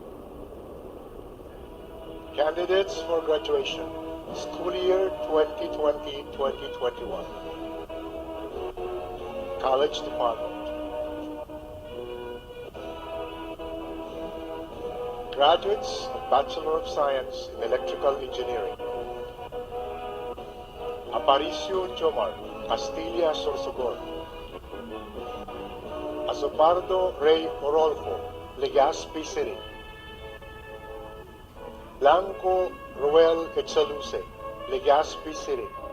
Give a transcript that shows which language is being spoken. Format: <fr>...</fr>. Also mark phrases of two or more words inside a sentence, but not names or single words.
<en>Candidates for graduation, school year 2020-2021. College Department. Graduates of Bachelor of Science in Electrical Engineering. Aparicio Jomar, Castilla Sorsogon. Azopardo Rey Orolfo, Legazpi City. Blanco Ruel Etzaluce, Legazpi City.</en>